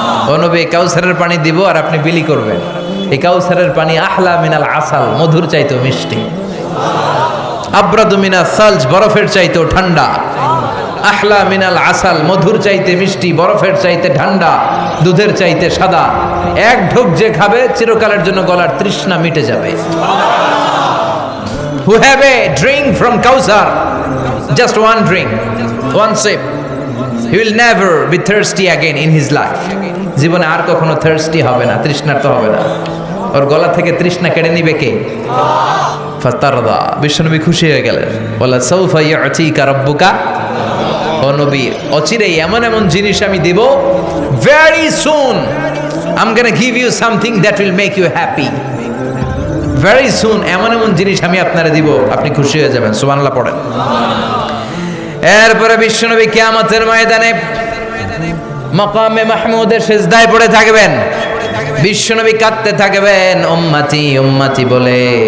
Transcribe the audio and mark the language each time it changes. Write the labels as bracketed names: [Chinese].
[Bangla] ও নবী, কাউসারের পানি দিব আর আপনি বিলি করবেন। এই কাউসারের পানি [Arabic] আহলা মিনাল আসাল, [Bangla] মধুর চাইতেও মিষ্টি। [Arabic] আব্রাদু মিনাস সালজ, [Bangla] বরফের চাইতেও ঠান্ডা। [Arabic] আহলা মিনাল আসাল, [Bangla] মধুর চাইতে মিষ্টি, বরফের চাইতে ঠান্ডা, দুধের চাইতে সাদা। এক ঢোক যে খাবে চিরকালের জন্য গলার তৃষ্ণা মিটে যাবে। [English] Who have a drink from Kausar, just one drink, one sip, he will never be thirsty again in his life. [Bangla] জীবনে আর কখনো thirsty হবে না, তৃষ্ণার্ত হবে না। ওর গলা থেকে তৃষ্ণা কেড়ে নিবে কে? ফাতারদা। বিশ্বনবী খুশি হয়ে গেলেন, [Arabic] বলা সাউফা ইউতিকা রাব্বুকা। [Bangla] ও নবী, অচিরেই এমন এমন জিনিস আমি দিব, [English] very soon I'm gonna give you something that will make you happy. Very soon [Bangla] এমন এমন জিনিস আমি আপনারে দিব, আপনি খুশি হয়ে যাবেন। সুবহানাল্লাহ পড়েন। এরপরে বিশ্বনবী কিয়ামতের ময়দানে মাকামে মাহমুদের সিজদায় পড়ে থাকবেন। বিশ্বনবী কাঁদতে থাকবেন উম্মতি উম্মতি বলে।